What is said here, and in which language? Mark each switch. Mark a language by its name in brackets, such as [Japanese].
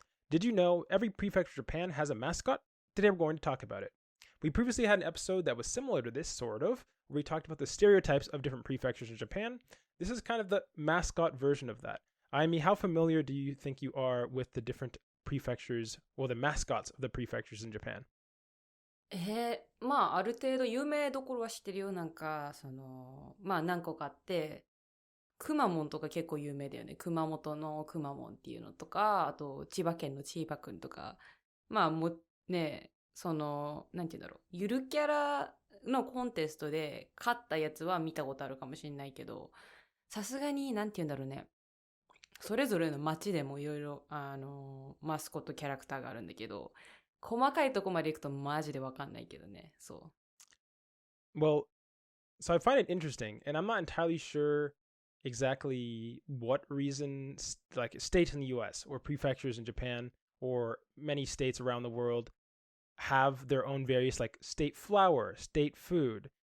[English] Did you know every prefecture of Japan has a mascot? Today we're going to talk about it. We previously had an episode that was similar to this, sort of, where we talked about the stereotypes of different prefectures in Japan. This is kind of the mascot version of that. I mean, how familiar do you think you are with the different prefectures, or the mascots of the prefectures in Japan? [Japanese] まあある程度有名どころは知ってるよ。なんかまあ何個かあって、くまモンとか結構有名だよね。熊本のくまモンっていうのとか、あと千葉県の千葉くんとか、まあもね、なんて言うんだろう、ゆるキャラのコンテストで勝ったやつは見たことあるかもしれないけど、さすがになんて言うんだろうね、それぞれの街でもいろいろマスコットキャラクターがあるんだけど、細かいとこまで行くとマジでわかんないけどね。そう。 [English] Well, so I find it interesting, and I'm not entirely sure exactly what reason, like states in the US or prefectures in Japan or many states around the world have their own various like state flower, state food.